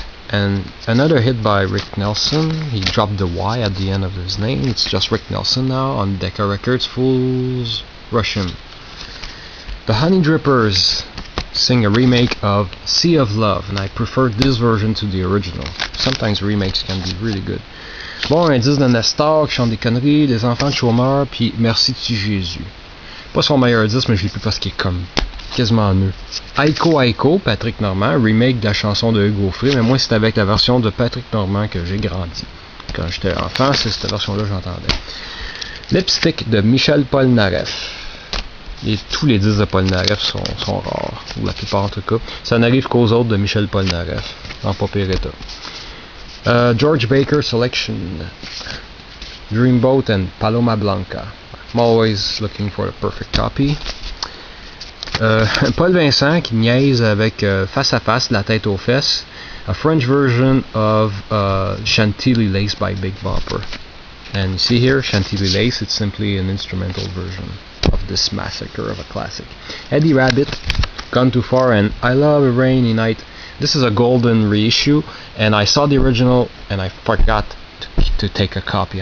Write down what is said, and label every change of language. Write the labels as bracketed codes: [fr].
[en] And another hit by Rick Nelson. He dropped the Y at the end of his name. It's just Rick Nelson now on Decca Records. Fools Russian. The Honey Drippers sing a remake of Sea of Love, and I prefer this version to the original. Sometimes remakes can be really good. [fr] Bon, un disque de Nestor qui chante des conneries, des enfants de chômeurs, puis Merci tu Jésus. Pas son meilleur disque, mais je l'ai plus parce qu'il est comme quasiment mieux. Aiko Aiko, Patrick Normand, remake de la chanson de Hugo Frey, mais moi c'est avec la version de Patrick Normand que j'ai grandi. Quand j'étais enfant, c'est cette version-là que j'entendais. Lipstick de Michel Polnareff. Et tous les disques de Polnareff sont rares, ou la plupart en tout cas. Ça n'arrive qu'aux autres de Michel Polnareff, en pas pire état. [en] George Baker Selection, Dreamboat and Paloma Blanca. I'm always looking for the perfect copy. [fr] Paul Vincent qui niaise avec Face à Face, La Tête aux Fesses. [en] A French version of Chantilly Lace by Big Bopper. And you see here, Chantilly Lace, it's simply an instrumental version of this massacre of a classic. Eddie Rabbit, Gone Too Far, and I Love a Rainy Night. This is a golden reissue, and I saw the original and I forgot to take a copy.